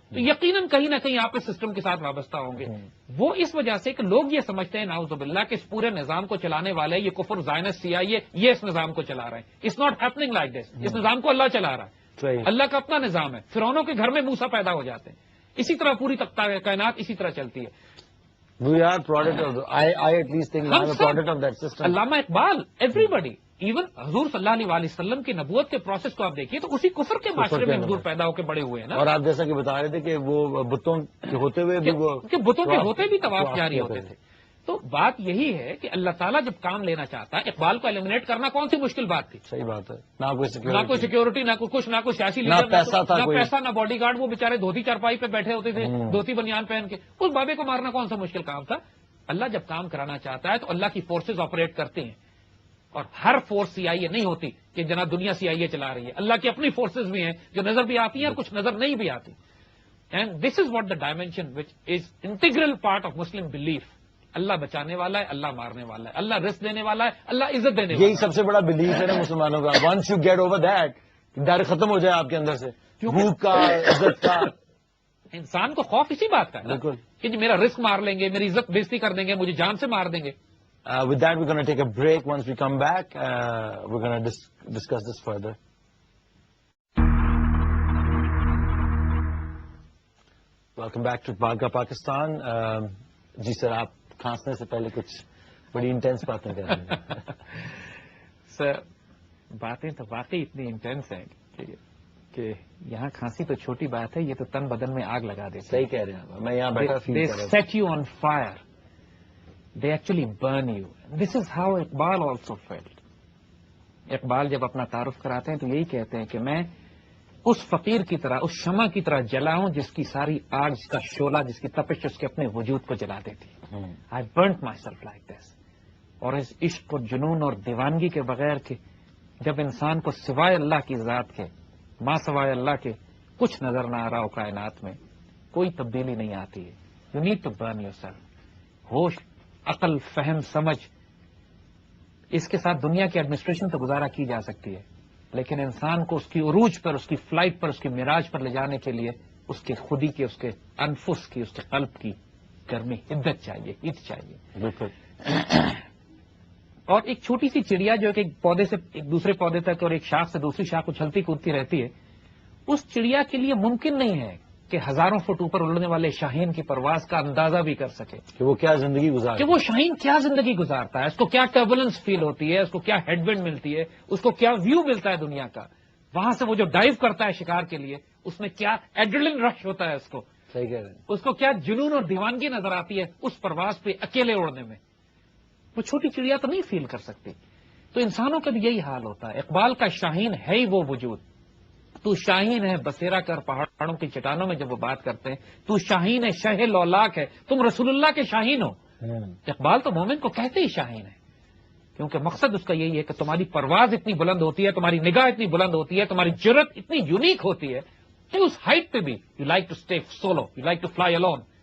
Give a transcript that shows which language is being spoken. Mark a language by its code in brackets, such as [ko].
[ur] تو یقیناً کہیں نہ کہیں آپ اس سسٹم کے ساتھ وابستہ ہوں گے. وہ اس وجہ سے کہ لوگ یہ سمجھتے ہیں نعوذ باللہ کہ اس پورے نظام کو چلانے والے یہ کفر زائنس CIA یہ اس نظام کو چلا رہے ہیں. [en] It's not happening like this. [ur] اس نظام کو اللہ چلا رہا ہے. صحیح. اللہ کا اپنا نظام ہے. فرعونوں کے گھر میں موسیٰ پیدا ہو جاتے ہیں. اسی طرح پوری کائنات اسی طرح چلتی ہے. We are product of I at least think I'm a product of that system. Allama Iqbal, [en] everybody, even [ur] حضور صلی اللہ علیہ وسلم کی نبوت کے پروسیس کو آپ دیکھیے تو اسی کفر کے معاشرے میں حضور پیدا ہو کے بڑے ہوئے ہیں نا. اور آپ جیسا کہ بتا رہے تھے کہ وہ بتوں کے ہوتے ہوئے بھی وہ کہ بتوں کے ہوتے بھی طواف جاری ہوتے تھے. تو بات یہی ہے کہ اللہ تعالیٰ جب کام لینا چاہتا ہے, اقبال کو ایلیمنیٹ کرنا کون سی مشکل بات تھی. صحیح بات ہے. نہ کوئی سیکورٹی, نہ کوئی کچھ, نہ کوئی سیاسی نہ لیڈر, پیسہ تھا, نہ پیسہ, نہ باڈی گارڈ. وہ بےچارے دھوتی چارپائی پہ بیٹھے ہوتے تھے, دھوتی بنیان پہن کے. اس بابے کو مارنا کون سا مشکل کام تھا. اللہ جب کام کرانا چاہتا ہے تو اللہ کی فورسز آپریٹ کرتے ہیں, اور ہر فورس CIA نہیں ہوتی کہ جناب دنیا CIA چلا رہی ہے. اللہ کی اپنی فورسز بھی ہیں جو نظر بھی آتی ہیں اور کچھ نظر نہیں بھی آتی. [en] And this is what the dimension which is integral part of Muslim belief. [ur] اللہ بچانے والا ہے, اللہ مارنے والا ہے, اللہ رزق دینے والا ہے, اللہ عزت دینے والا ہے. یہی سب سے بڑا بلیف ہے نا مسلمانوں کا. [en] once you get over that, [ur] ڈر ختم ہو جائے آپ کے اندر سے, بھوک کا, عزت کا. انسان کو خوف اسی بات کا ہے بالکل کہ جی میرا رزق مار لیں گے, میری عزت بےزتی کر دیں گے, مجھے جان سے مار دیں گے. [en] With that, we're going to take a break. Once we come back, we're going to discuss this further. Welcome back to Iqbal Pakistan. [ur] جی سر, آپ کھانسنے سے پہلے کچھ بڑی انٹینس باتیں کر رہے ہیں. سر باتیں تو واقعی اتنی انٹینس ہیں کہ یہاں کھانسی تو چھوٹی بات ہے, یہ تو تن بدن میں آگ لگا دیتی. صحیح کہہ رہے ہیں. میں یہاں بیٹھا فیل کر رہا ہوں. [en] They set you on fire. They actually burn you. This is how Iqbal also felt. [ur] Iqbal جب اپنا تعارف کراتے ہیں تو یہی کہتے ہیں کہ میں اس فقیر کی طرح, اس شمع کی طرح جلا ہوں جس کی ساری آگ, جس کا شعلہ, جس کی تپش اس کے اپنے وجود کو جلا دیتی. [en] I burnt myself like this. [ur] اور اس عشق اور جنون اور دیوانگی کے بغیر کہ جب انسان کو سوائے اللہ کی ذات کے, ماں سوائے اللہ کے کچھ نظر نہ آ رہا ہو کائنات میں, کوئی تبدیلی نہیں آتی ہے. [en] You need to burn yourself. [ur] ہوش, عقل, فہم, سمجھ, اس کے ساتھ دنیا کی ایڈمنسٹریشن تو گزارا کی جا سکتی ہے, لیکن انسان کو اس کی عروج پر, اس کی فلائٹ پر, اس کی معراج پر لے جانے کے لیے اس کے خودی کی, اس کے انفس کی, اس کے قلب کی گرمی, حدت چاہیے, عید چاہیے. بالکل. اور ایک چھوٹی سی چڑیا جو کہ ایک پودے سے ایک دوسرے پودے تک اور ایک شاخ سے دوسری شاخ اچھلتی کودتی رہتی ہے, اس چڑیا کے لیے ممکن نہیں ہے کہ ہزاروں فٹ اوپر اڑنے والے شاہین کی پرواز کا اندازہ بھی کر سکے کہ وہ کیا زندگی گزارتا ہے, کہ وہ شاہین کیا زندگی گزارتا ہے, اس کو کیا ٹربولنس فیل ہوتی ہے, اس کو کیا ہیڈ ونڈ ملتی ہے, اس کو کیا ویو ملتا ہے دنیا کا, وہاں سے وہ جو ڈائیو کرتا ہے شکار کے لیے اس میں کیا ایڈرلن رش ہوتا ہے, اس کو صحیح کہہ رہے ہیں, اس کو کیا جنون اور دیوانگی نظر آتی ہے اس پرواز پہ اکیلے اڑنے میں. وہ چھوٹی چڑیا تو نہیں فیل کر سکتی. تو انسانوں کا بھی یہی حال ہوتا ہے. اقبال کا شاہین ہے ہی وہ وجود. تو شاہین ہے بسیرا کر پہاڑوں کی چٹانوں میں, جب وہ بات کرتے ہیں تو شاہین ہے شہ لولاک ہے, تم رسول اللہ کے شاہین ہو. اقبال تو مومن کو کہتے ہی شاہین ہے, کیونکہ مقصد اس کا یہی ہے کہ تمہاری پرواز اتنی بلند ہوتی ہے, تمہاری نگاہ اتنی بلند ہوتی ہے, تمہاری جرت اتنی یونیک ہوتی ہے کہ اس ہائٹ پہ بھی [en] You like to stay solo, you like to fly alone.